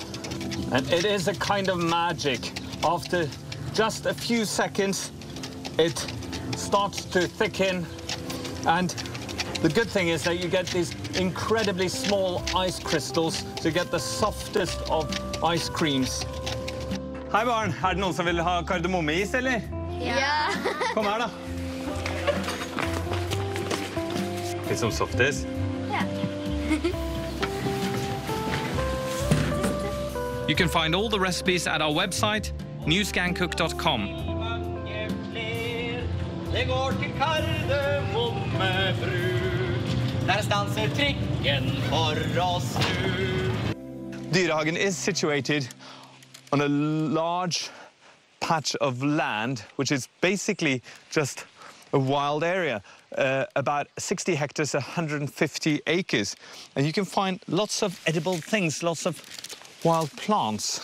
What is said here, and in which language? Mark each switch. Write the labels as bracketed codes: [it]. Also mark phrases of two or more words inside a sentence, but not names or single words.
[en] And it is a kind of magic. After just a few seconds, it starts to thicken. And the good thing is that you get these incredibly small ice crystals, so you get the softest of ice creams. [no] Hei barn, det noen som vil ha kardemommeis, eller? Ja. Kom her da. [en] Get some softies. Yeah. You can find all the recipes at our website, newscancook.com. [no] Det går til Cardamom-bruk. Der stanser trikken for oss nu. [en] Dyrehagen is situated on a large patch of land, which is basically just a wild area, about 60 hectares, 150 acres. And you can find lots of edible things, lots of wild plants.